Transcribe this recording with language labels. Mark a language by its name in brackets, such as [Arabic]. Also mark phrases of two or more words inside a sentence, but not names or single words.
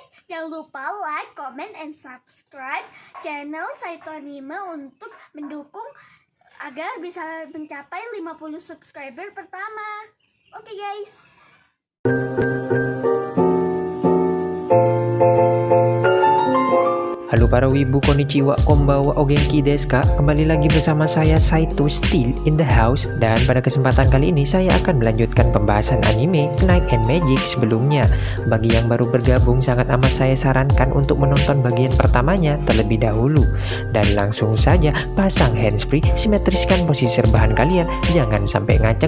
[Indonesian] Jangan lupa [English] like, comment, and subscribe [Indonesian] channel Saito Anime untuk mendukung agar bisa mencapai 50 subscriber pertama. Oke guys. Halo para wibu, [Japanese] こんにちは、こんばんは、お元気ですか? [Indonesian] Kembali lagi bersama saya Saito [English] Still in the house. [Indonesian] Dan pada kesempatan kali ini saya akan melanjutkan pembahasan anime Knight and Magic sebelumnya. Bagi yang baru bergabung, sangat amat saya sarankan untuk menonton bagian pertamanya terlebih dahulu. Dan langsung saja pasang handsfree, simetriskan posisi rebahan kalian, jangan sampai ngaceng.